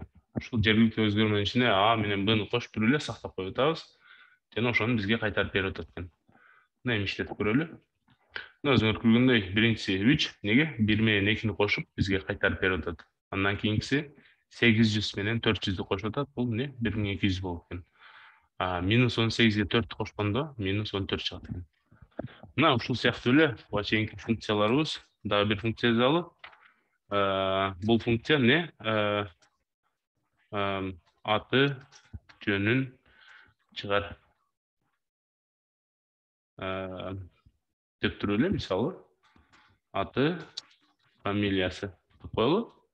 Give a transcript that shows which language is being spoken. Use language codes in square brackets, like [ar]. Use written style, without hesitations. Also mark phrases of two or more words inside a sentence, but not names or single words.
[ky] Ушул жергиликтүү өзгөрмөнүн ичине А менен Б'ны кошуп туруп эле сактап коюп атабыз. Жана ошону бизге кайтарып берип атат экен. Мына эми иштетип көрөлү. Мына өзүңөр көргөндөй, биринчиси 3, неге 1 менен 2-ни кошуп бизге кайтарып берип атат. Андан кийинкиси 800 менен [kk] 400'ді қосып [ky] атат, [kk] бұл не? [ky] 1200 болуп экен. Минус 18-ге 4 кошкондо минус 14 чыгат экен. Мына ушул сыяктуу эле буга чейинки функцияларыбыз. Дагы бир функция жазалы. Бул функция не? Аты жөнүн чыгар деп туруп эле, мисалы аты, фамилиясы деп коелу.